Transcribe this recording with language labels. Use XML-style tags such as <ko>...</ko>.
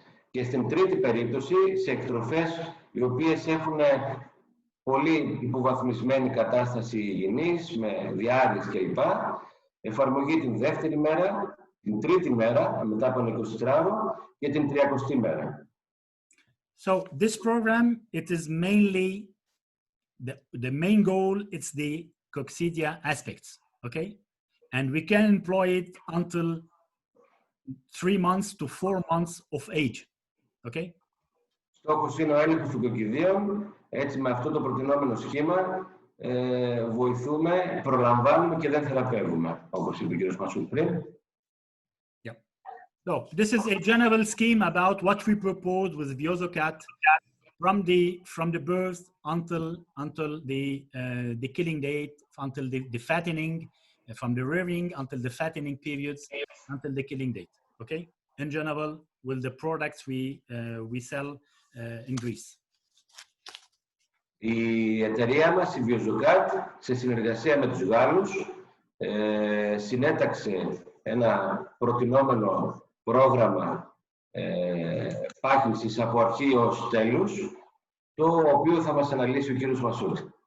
<el>Και στην τρίτη περίπτωση, σε εκτροφές οι οποίες έχουν πολύ υποβαθμισμένη κατάσταση υγιεινής, με διάρρης κλπ. Εφαρμογή την δεύτερη μέρα, την τρίτη μέρα, μετά από 24ωρο και την 30η μέρα.</el> <en>So this program, it is mainly, the main goal, it's the coccidia aspects, okay? And we can employ it until 3 months to 4 months of age, okay?</en> <el>Στόχος είναι ο έλεγχος των κοκκιδίων. Έτσι, με αυτό το προτινόμενο σχήμα, βοηθούμε, προλαμβάνουμε και δεν θεραπεύουμε, όπως είπε ο κ. Μασούτ πριν.</el> <en>Yeah. So this is a general scheme about what we propose with VIOZΩΚΑΤ from the birth until the killing date, until the fattening, from the rearing until the fattening periods, until the killing date. Okay, in general, with the products we sell in Greece.</en> <el>Η εταιρεία μας, η ΒΙΟΖΟΚΑΤ, σε συνεργασία με τους Γάλλους, συνέταξε ένα προτινόμενο πρόγραμμα πάχυνσης από αρχή ως τέλους, το οποίο θα μας αναλύσει ο κύριος Μασούτ.</el>